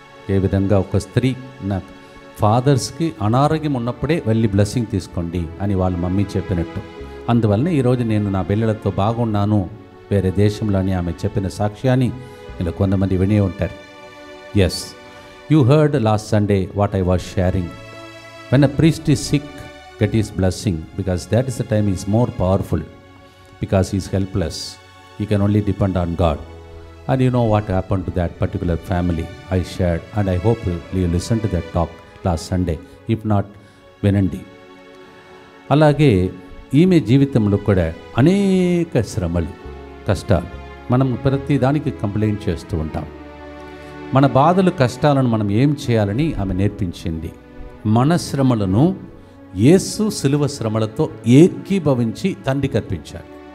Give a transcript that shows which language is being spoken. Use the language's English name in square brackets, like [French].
[Telugu] ఏ విధంగా ఒక స్త్రీ నా ఫాదర్స్కి అనారోగ్యం ఉన్నప్పుడే వెళ్ళి బ్లెస్సింగ్ తీసుకోండి అని వాళ్ళ మమ్మీ చెప్పినట్టు. అందువలన ఈరోజు నేను నా బిడ్డలతో బాగున్నాను వేరే దేశంలో అని ఆమె చెప్పిన సాక్ష్యాన్ని ఇలా కొంతమంది వినే ఉంటారు. [English] Yes, you heard last Sunday what I was sharing. When a priest is sick, get his blessing, because that is the time he is more powerful, because he is helpless. He can only depend on God. And you know what happened to that particular family I shared, and I hope you listened to that talk last Sunday. If not, [Telugu] వినండి. అలాగే ఈమె జీవితంలో కూడా అనేక శ్రమలు, కష్టాలు. మనం ప్రతి దానికి కంప్లైంట్ చేస్తూ ఉంటాం. మన బాధలు, కష్టాలను మనం ఏం చేయాలని ఆమె నేర్పించింది. మన శ్రమలను యేసు శిలువ శ్రమలతో ఏకీభవించి తండ్రికి అర్పించాడు.